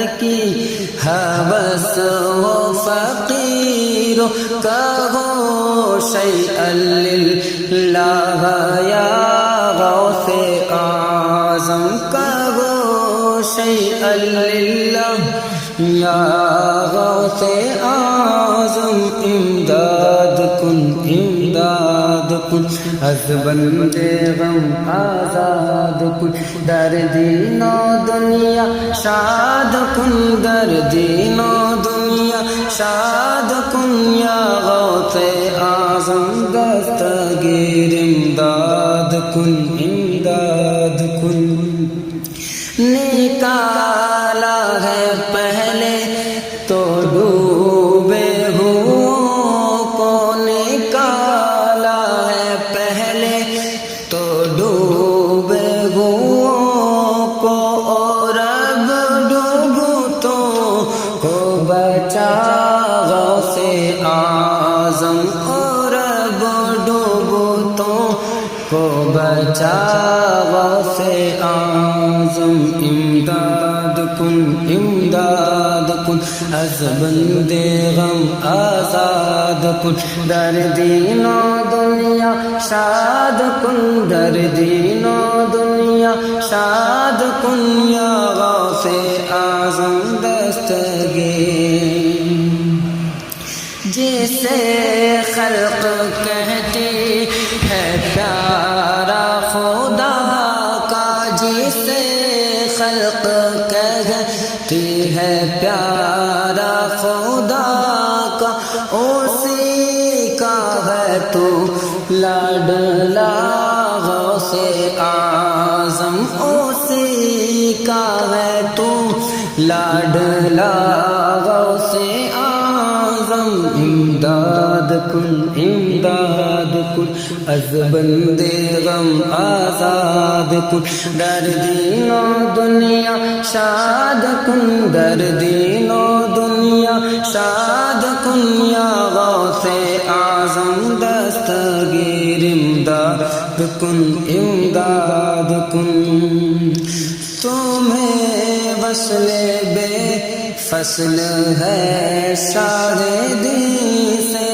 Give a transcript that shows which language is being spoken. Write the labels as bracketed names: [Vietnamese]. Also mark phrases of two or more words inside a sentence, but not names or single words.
[Urdu] کی ہوس ہو فقیرو، کہو [Arabic] شیئا للہ [Urdu] یا غوث اعظم، کہو [Persian] شیئا للہ یا غوث اعظم، امداد کن، امداد کن، از بند غم آزاد کن، در دین و دنیا شاد کن، در دین و دنیا شاد کن، یا غوث اعظم دستگیر امداد کن، امداد کن۔ [Urdu] نکالا ہے پہلے تو ڈوبے ہوں کو، نکالا ہے پہلے تو ڈوبے ہوں کو، اور اب ڈوبتوں کو بچا غوث اعظم، اور اب ڈوبتوں کو بچا غوث اعظم، [Persian] امداد کن، امداد کن، از بند غم آزاد کن، در دین و دنیا شاد کن، در دین و دنیا شاد کن، یا غوث اعظم دستگیر۔ [Urdu] جسے خلق کہتی ہے پیارا خدا کا، جسے خلق کہتی ہے پیارا خدا کا، اسی کا ہے تو لاڈلا غوث اعظم، اسی کا ہے تو لاڈلا غوث اعظم، [Persian] امداد کن، امداد کن، از بند غم آزاد کن، در دین و دنیا شاد کن، در دین و دنیا شاد کن، یا غوث اعظم دستگیر امداد کن، امداد کن۔ [Urdu] تمہیں وصل بے فصل ہے شاہدی سے،